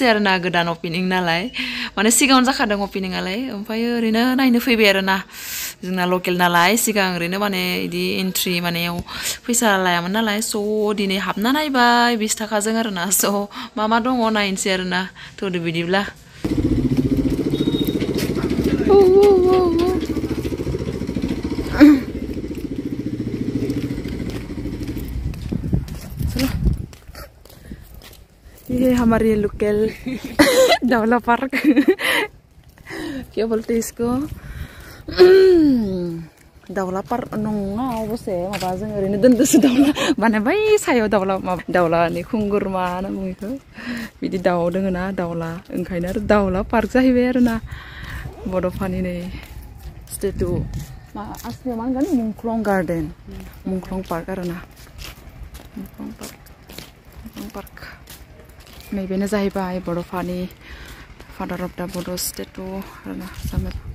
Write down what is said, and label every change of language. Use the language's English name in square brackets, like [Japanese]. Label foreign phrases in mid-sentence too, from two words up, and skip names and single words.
[Bodo] आरोना गोदान ओपनिं नालाय माने सिगाङावनो जाखादों ओपनिंआलाय ओमफ्राय ओरैनो नायनो फैबाय आरोना जोंना लकेल नालाय सिगां ओरैनो माने इदि एन्ट्रि मानेयाव फैसा लायामोन नालाय so दिनै हाबना नायबाय 20 थाखाजों आरोना so मा दङ नायनोसै आरोना थौदो बिदिब्ला [Hindi] ये हमारे लोकल दावला पार्क क्या बोलते हैं इसको [Bodo] दावला पार्क नङा अबसे माबा जों ओरैनो दोनदोसो दावला माने बै सायाव दावलानि खुंगुर मा होनो बेखौ बिदि दाउ दोङो ना दावला ओंखायनो आरो दावला पार्क जाहैबाय आरोना बड'फानि नै स्टेटु मा आसलियाव मा होनगोन मुंख्लं गार्डेन मुंख्लं पार्क आरोना मुंख्लं पार्क नैबेनो जाहैबाय बड'फानि [English] father of the [Bodo] बड' स्टेटु आरोना सामेल